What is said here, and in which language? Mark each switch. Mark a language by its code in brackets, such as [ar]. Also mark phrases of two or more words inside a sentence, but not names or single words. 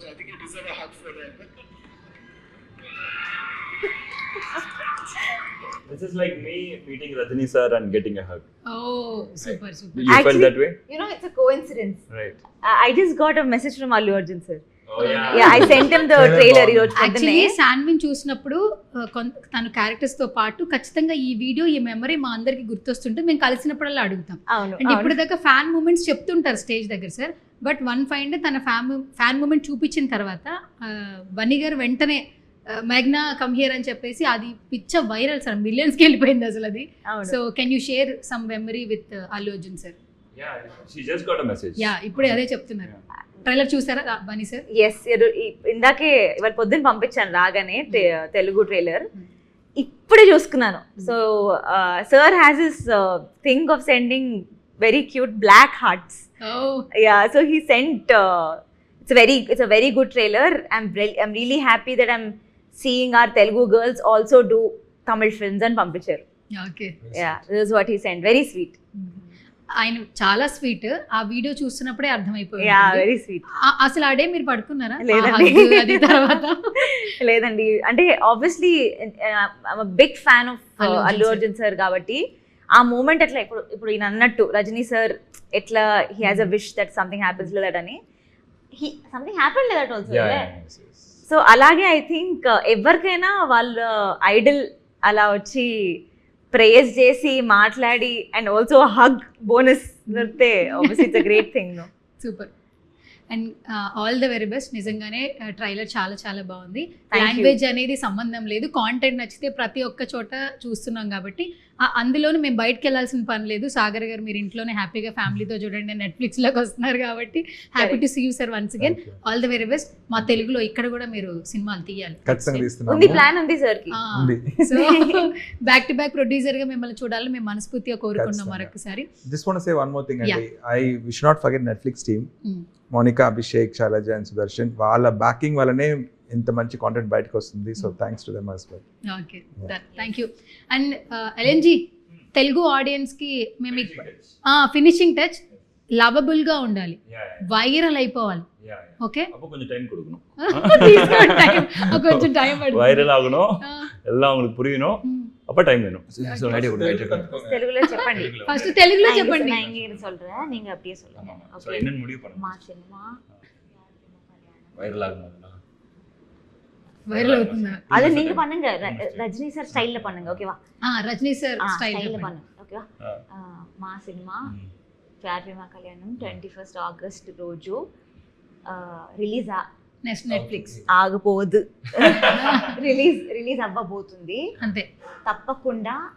[en] I think you deserve a hug for that. This is like me meeting Rajini sir and getting a hug. Oh, super. You felt that way? You know, it's a coincidence. Right. I just got a message from Allu Arjun sir. Oh yeah. Yeah, I sent him the trailer [te] ఈ రోజు యాక్చువల్లీ పొద్దున్నే. శాన్విన్ చూసినప్పుడు తన క్యారెక్టర్స్ తో పాటు ఖచ్చితంగా ఈ వీడియో, ఈ మెమరీ మా అందరికి గుర్తొస్తుంటే మేము కలిసినప్పుడల్లా అడుగుతాం. అవును, అండ్ ఇప్పుడు దాకా [en] fan moments [te] చెప్తుంటారు స్టేజ్ దగ్గర సార్, [en] but one find [te] తన [en] fan moment [te] చూపించిన తర్వాత బన్నీ గారు వెంటనే మేఘ్నా [en] come here [te] అని చెప్పేసి అది పిచ్చ వైరల్ సార్, మిలియన్స్కి వెళ్ళిపోయింది అసలు అది. [en] So can you share some memory with Allu Arjun sir? Yeah, she just got a message. [te] యా, ఇప్పుడే అదే చెప్తున్నారు. ట్రైలర్ చూసారా బన్నీ సార్? ఎస్, ఇందాకే ఇవాళ పొద్దున్న పంపించాను రాగానే తెలుగు ట్రైలర్, ఇప్పుడే చూసుకున్నాను. [en] So sir has this thing of sending very cute black hearts. Ya, so he sent, it's a very good trailer. I'm really happy that I'm seeing our Telugu girls also do Tamil films and పంపించారు. [te] ఓకే. [en] Yeah, this is what he sent. Very sweet. [te] ఆయన చాలా స్వీట్. ఆ వీడియో చూస్తున్నప్పుడే అర్థమైపోయింది. [en] Ya very sweet. [te] అసలు ఆ డే మీరు పడుకున్నారా? లేదండి. ఆ hug అది తర్వాత లేదండి, అంటే [en] obviously big fan of [te] అల్లు అర్జున్ అల్లు sir. అర్జున్ సార్ కాబట్టి ఆ మూమెంట్ అట్లా ఇప్పుడు ఈయన అన్నట్టు రజనీ సార్ ఎట్లా [en] he has a wish that something happens that [te] అని [en] something happen that also. Yeah, yes, yes. [te] సో అలాగే [en] I think [te] ఎవరికైనా వాళ్ళ ఐడల్ అలా వచ్చి ప్రేయర్స్ చేసి మాట్లాడి [en] and also hug bonus [te] దొరికితే [en] obviously it's a great thing. Super. And all the very best. [te] నిజంగానే ట్రైలర్ చాలా చాలా బాగుంది. [en] Thank you. [te] లాంగ్వేజ్ అనేది సంబంధం లేదు, కాంటెంట్ నచ్చితే ప్రతి ఒక్క చోట చూస్తున్నాం కాబట్టి అందులోనే మేము బయటకు వెళ్ళాల్సిన పని లేదు. సాగర్ గారు మీరు ఇంట్లోనే హ్యాపీగా ఫ్యామిలీతో చూడండి, నెట్ఫ్లిక్స్లోకి వస్తున్నారు కాబట్టి [en] happy to see you sir once again. All the very best. [te] మా తెలుగులో ఇక్కడ కూడా మీరు సినిమాలు తీయాలి. ఖచ్చితంగా ఉంది, తీస్తున్నాము. ప్లాన్ ఉంది సార్ కి. ఉంది. సో [en] back to back producer [te] గా మిమ్మల్ని చూడాలని మేము మనస్ఫూర్తిగా కోరుకున్నాం మరొకసారి. [en] Just want to say one more thing, అండి. We should not forget Netflix team. [te] మోనికా, అభిషేక్, శైలజ అండ్ సుదర్శన్, వాళ్ళ బ్యాకింగ్ వల్లనే ఇంత మంచి కాంటెంట్ బయటకు వస్తుంది. [en] So thanks to them as well. Okay, thank you. [te] అండ్ ఎల్ఎన్జీ, తెలుగు ఆడియన్స్ కి మేము [en] finishing touch lovable [te] గా ఉండాలి, వైరల్ అయిపోవాలి. ఓకే, [ta] அப்போ கொஞ்சம் டைம் கொடுக்கணும். [te] కొంచెం టైం పడుతుంది. [ta] வைரல் ஆகணும், எல்லாம் உங்களுக்கு புரியணும், அப்ப டைம் வேணும். [en] so idea [ta] கொடுங்க. [te] తెలుగులో చెప్పండి. ఫస్ట్ తెలుగులో చెప్పండి. [ta] நான் இங்க சொல்றேன், நீங்க அப்படியே சொல்லுங்க. சோ என்னன்னு முடிவு பண்ணுங்க. [te] మా సినిమా [ta] வைரல் ஆகணும். [te] వైరల్ అవుతుందా? [ta] அது நீங்க பண்ணுங்க, ரஜினி சார் ஸ்டைல்ல பண்ணுங்க, ஓகேவா? [te] రజనీ సార్ స్టైల్ స్టైల్ [ta] பண்ணுங்க, ఓకేవా? [te] మా సినిమా ప్యార్ ప్రేమ కళ్యాణం 21 ఆగస్ట్ రోజు రిలీజ్ నెట్ఫ్లిక్స్ ఆగబోదు, రిలీజ్ అవ్వబోతుంది. అంతే, తప్పకుండా